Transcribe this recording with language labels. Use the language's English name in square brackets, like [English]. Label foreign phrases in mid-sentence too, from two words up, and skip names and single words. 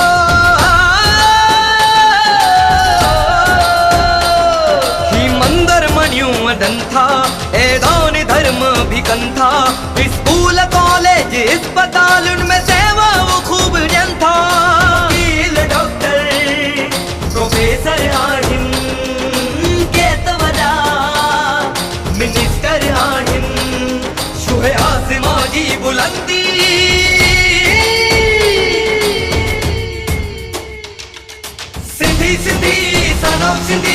[Sindhi] ही मंदिर मणियों दंथा दान धर्म भी कंथा [English] school college [Sindhi] अस्पताल उनमें सेवा वो खूब जनता वकील [English] doctor professor [Sindhi] आहिन मिनिस्टर आहिन शुहे आसमां जी बुलंदी सिंधी सिंधी [English] son of Sindhi